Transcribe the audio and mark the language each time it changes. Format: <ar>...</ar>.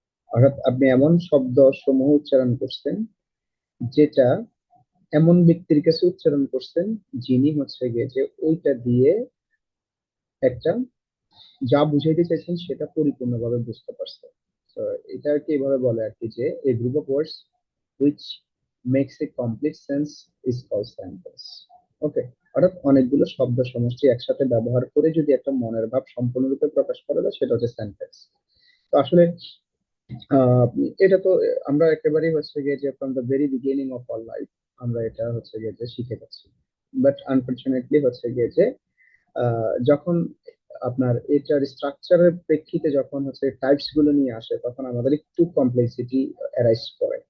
<bn>অর্থাৎ আপনি এমন শব্দ সমূহ উচ্চারণ করছেন যেটা এমন ব্যক্তির কাছে উচ্চারণ করছেন যিনি হচ্ছে গিয়ে যে ওইটা দিয়ে একটা যা বুঝাইতে চাইছেন সেটা পরিপূর্ণভাবে বুঝতে পারছে। তো এটা আর কি এভাবে বলে আর কি যে</bn> <en>a group of words which makes a complete sense is called sentence.</en> <bn>ওকে, অর্থাৎ অনেকগুলো শব্দ সমষ্টি একসাথে ব্যবহার করে যদি একটা মনের ভাব সম্পূর্ণরূপে প্রকাশ করা যায় সেটা হচ্ছে সেন্টেন্স। তো আসলে আহ এটা তো আমরা একেবারেই হচ্ছে গিয়ে যে</bn> <en>from the very beginning of our life</en> <bn>আমরা এটা হচ্ছে গিয়ে যে শিখে যাচ্ছি। বাট আনফরচুনেটলি হচ্ছে গিয়ে যে যখন আপনার এটার স্ট্রাকচারের প্রেক্ষিতে যখন হচ্ছে টাইপস গুলো নিয়ে আসে তখন আমাদের একটু কমপ্লেক্সিটি অ্যারাইজ করে।</bn>